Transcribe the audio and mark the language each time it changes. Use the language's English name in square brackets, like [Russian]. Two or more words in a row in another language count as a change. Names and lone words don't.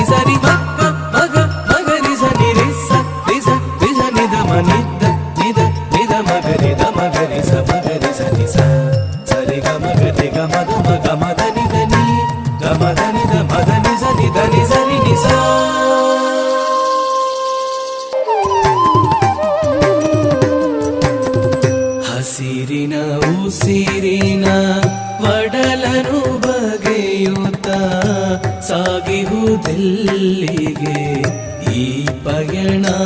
[Kannada] ಸರಿ ಮಗ ಮಗ ಮಗರಿ ಸ ನಿ ರಿ ಸ ರಿ ಸ ರಿ ಸ ನಿದ ಮ ನಿದ ನಿದ ನಿದ ಮಗರಿ ದ ಮಗರಿ ಸ ಮಗರಿ ಸ ನಿ ಸ ಸರಿ ಗ ಮಗರಿ ಗ ಮ ದ ಮ ಗ ಮ ದ ನಿ ದ ನಿ ಗ ಮ ದ ನಿ ದ ಮ ದ ನಿ ಸ ನಿ ದ ನಿ ಸ ರಿ ನಿ ಸ ಹಸಿರಿನ ಉಸಿರಿನ ಒಡಲನು ಬಗೆಯುತ್ತ ಸಾಗಿಹುದೆಲ್ಲಿಗೆ ಈ ಪಯಣ